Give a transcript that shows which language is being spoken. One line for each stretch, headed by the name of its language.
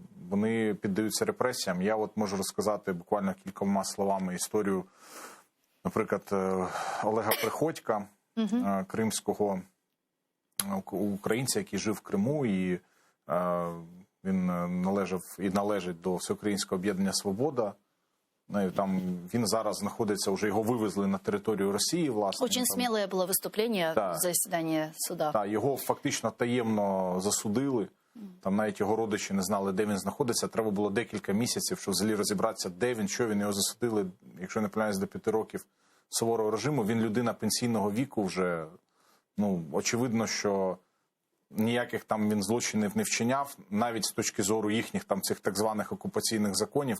Ukrainian: Вони піддаються репресіям. Я от можу розказати буквально кількома словами історію, наприклад, Олега Приходька, кримського українця, який жив в Криму, і він належав і належить до Всеукраїнського об'єднання «Свобода». Там він зараз знаходиться, вже його вивезли на територію Росії, власне.
Russian: Очень смелое было выступление в заседании суда.
Ukrainian: Так, його фактично таємно засудили. Там навіть його родичі не знали, де він знаходиться. Треба було декілька місяців, щоб взагалі розібратися, де він, що він. Його засудили, якщо не помиляюсь, до 5 років суворого режиму. Він людина пенсійного віку вже, очевидно, що ніяких там він злочинів не вчиняв, навіть з точки зору їхніх там цих так званих окупаційних законів.